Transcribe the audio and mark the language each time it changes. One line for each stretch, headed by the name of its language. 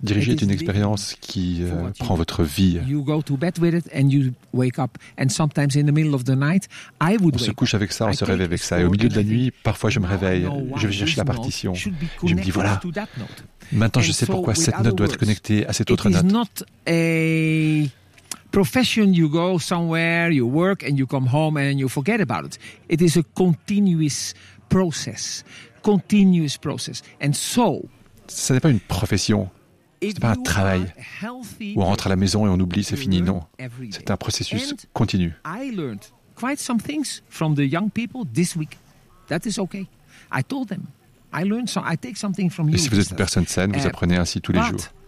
French: Diriger est une expérience qui prend votre vie.
English: You go to bed with it and you wake up. And sometimes in the middle of the night, I would.
French: On se couche avec ça, on se réveille avec ça. Et au milieu de la nuit, parfois je me réveille, je vais chercher la partition. Je me dis voilà. Maintenant je sais pourquoi cette note doit être connectée à cette autre note.
English: It is not a profession. You go somewhere, you work, and you come home and you forget about it. It is a continuous process. Continuous process. And so,
French: ça n'est pas une profession, ce n'est pas un travail où on rentre à la maison et on oublie, c'est fini, non. C'est un processus continu.
English: I learned quite some things from the young people this week. That is okay. I told them, I learned some, I take something from you.
French: Et si vous êtes une personne saine, vous apprenez ainsi tous les jours.